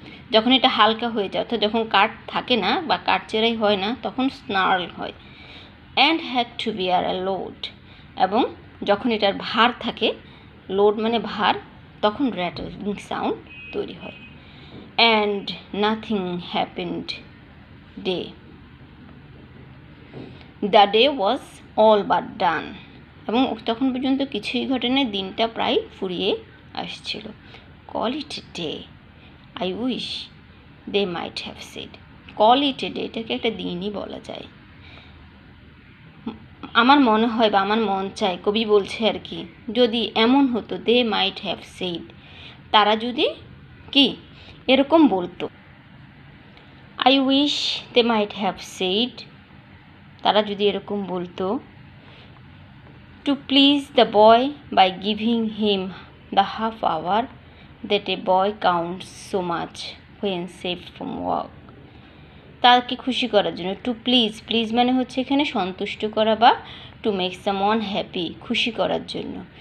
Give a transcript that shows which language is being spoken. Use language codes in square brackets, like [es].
[bn] যখন এটা হালকা হয়ে যায়, অর্থাৎ যখন কাঠ থাকে না বা কাঠ চেরাই হয় না তখন স্নার্ল হয়, [en] and had to bear a load, [bn] এবং যখন এটার ভার থাকে, লোড মানে ভার, তখন র্যাটলিং সাউন্ড তৈরি হয়। [en] And nothing happened day. The day was all but done, [bn] এবং তখন পর্যন্ত কিছুই ঘটেনি, দিনটা প্রায় ফুরিয়ে আসছিল। [en] Call it a day, I wish they might have said. Call it a day, [bn] এটাকে একটা দিনই বলা যায়। আমার মনে হয় বা আমার মন চায়, কবি বলছে আর কি, যদি এমন হতো, [en] they might have said, [bn] তারা যদি কি এরকম বলতো। [en] I wish they might have said, [bn] তারা যদি এরকম বলতো, [en] to please the boy by giving him the half hour that a boy counts so much when saved from work, [bn] তাকে খুশি করার জন্য। টু প্লিজ, প্লিজ মানে হচ্ছে এখানে সন্তুষ্ট করা বা [en] to make someone happy, [bn] খুশি করার জন্য।